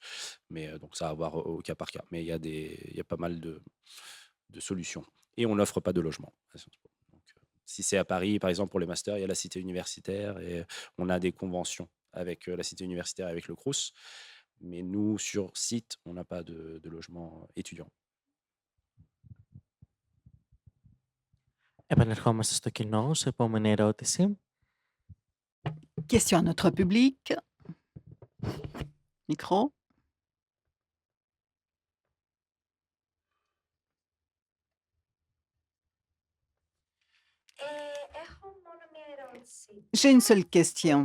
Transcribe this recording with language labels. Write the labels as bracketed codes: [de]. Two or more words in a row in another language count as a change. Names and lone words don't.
[fr] Mais donc ça à voir au cas par cas. Mais il y a pas mal de solutions. Et on n'offre pas de logement à Sciences Po. Donc, si c'est à Paris, par exemple, pour les masters, il y a la cité universitaire et on a des conventions avec la cité universitaire et avec le Crous. Mais nous, sur site, on n'a pas de logement étudiant. [el] Επανερχόμαστε στο κοινό, σε επόμενη ερώτηση. [fr] Question à notre public. Micro. J'ai une seule question.